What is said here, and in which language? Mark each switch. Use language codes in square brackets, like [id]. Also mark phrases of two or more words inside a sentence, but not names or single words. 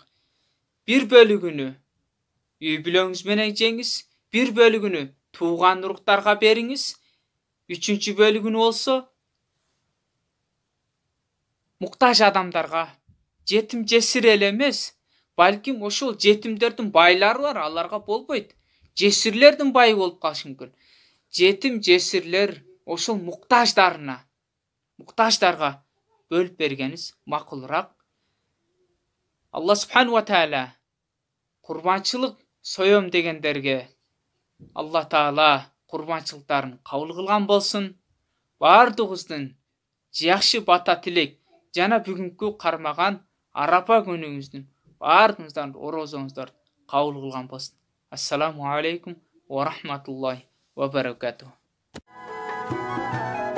[ky] 1 бөлүгүнү үй бүлөңүз менен жеңиз, 1 бөлүгүнү тууган уруктарга бериңиз, 3-cü бөлүгүнү болсо муктаж адамдарга, жетим жесир эле эмес, балким ошол жетимдердин байлары бар, аларга болбойт. Жесирлердин байы болуп калышы мүмкүн. Жетим жесирлер ошол муктаждарга бөлүп бергениз макулураак. Алла [ar] سبحانه وتعالى [ky] курбанчылык соём дегендерге Алла Таала курбанчылыктарын кабыл кылган болсун. Бардыгыбыздын жакшы бата тилек жана бүгүнкү кармаган арапа күнүңүздүн баардыгыңыздардын орозоңуздарды кабыл кылган болсун. [ar] السلام عليكم ورحمة الله وبركاته.